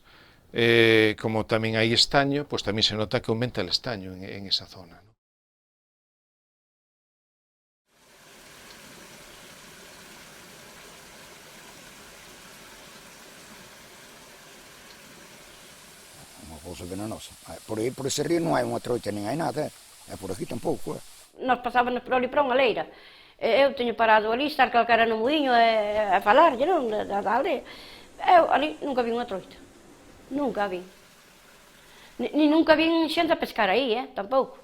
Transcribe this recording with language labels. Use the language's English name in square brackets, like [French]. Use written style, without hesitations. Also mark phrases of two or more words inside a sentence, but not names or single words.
[Spanish] Como también hay estaño, pues también se nota que aumenta el estaño en esa zona. Cosa venenosa. [Galician] Por ese río non hai unha troita nin hai nada, por aquí tampouco. Nós pasábamos por ali para unha leira. Eu teño parado ali, estar calcara no muiño a falarlle, non, da aldea. Eu ali nunca vi unha troita. Nunca vi. Ni nunca vi xente a pescar aí, tampouco.